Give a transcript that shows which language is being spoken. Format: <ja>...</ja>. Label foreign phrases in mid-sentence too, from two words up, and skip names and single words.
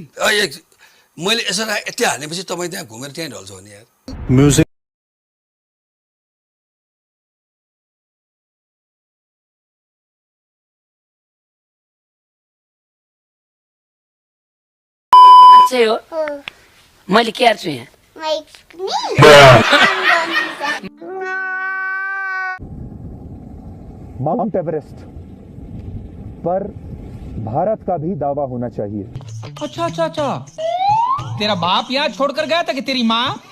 <ne>मैले यसरी यति हानेपछि तपाईँ त्यहाँ घुमेर त्यहीँ ढल्छ भने यार। म्युजिक चाहिँ हो मैले के छु यहाँ?</ne> <hi>माउंट एवरेस्ट पर भारत का भी दावा होना चाहिए। अच्छा तेरा बाप यहाँ छोड़कर गया था कि तेरी माँ?</hi>